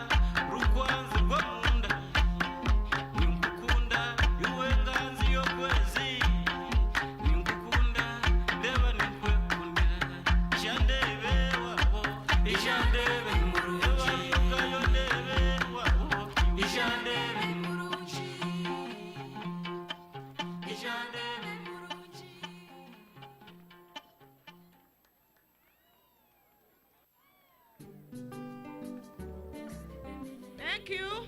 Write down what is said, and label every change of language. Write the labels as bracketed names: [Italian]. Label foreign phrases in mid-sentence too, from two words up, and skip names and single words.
[Nyankole] rukwanzi rwo munda ningukunda iwe nganzi yo kwezi ningukunda ndeba nikwekundira ijandebe wabo ijandebe murugayo ndebe wabo ijandebe murungi ijandebe murungi. [English] Thank you.